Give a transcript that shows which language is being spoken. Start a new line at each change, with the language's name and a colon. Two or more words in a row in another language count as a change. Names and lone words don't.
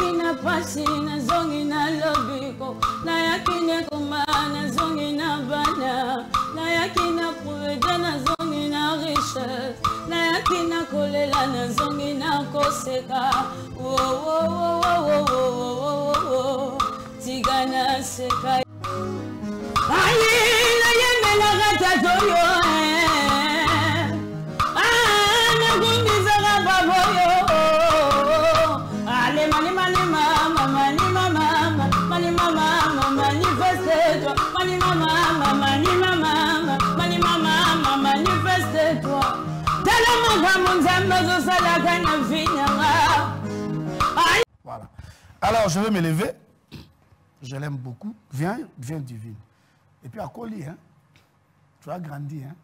Lingala: na pasi na zongi na lobiko na yakine kuma na zongi na bana na yakina prude na zongi na richesse na yakina kolela na zongi na koseka wo wo wo wo wo wo tigana seka ayi na yeme na gata toyo na gungiza baboyo ale mani mani mama mani mama mani mama manifeste-toi mani mama mani mama mani mama manifeste-toi
French: voilà. Alors je vais me lever. Je l'aime beaucoup. Viens divine. Et puis à Coli, hein? Tu as grandi, hein?